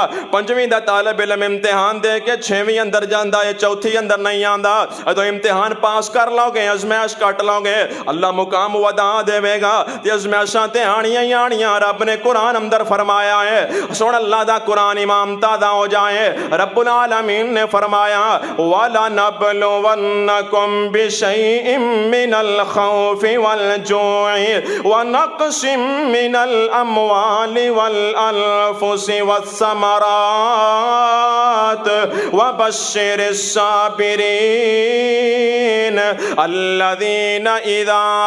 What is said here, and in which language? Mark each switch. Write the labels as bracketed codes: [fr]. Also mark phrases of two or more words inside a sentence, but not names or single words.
[pa] پنجویں دا طالب علم امتحان دے کے 6ویں اندر جاندا ہے چوتھی اندر نہیں آندا. جدوں امتحان پاس کر لوگے آزمائش کٹ لوگے اللہ مقام ودھا دیوے گا. تے آزمائشاں تے آنیاں ہی آنیاں رب نے قرآن اندر فرمایا ہے سن اللہ دا قرآن امام تادا ہو جائے رب العالمین نے فرمایا [ar] ولنبلونكم بشيء من الخوف والجوع ونقص من الأموال والأنفس والثمرات وبشر الصابرين الذين إذا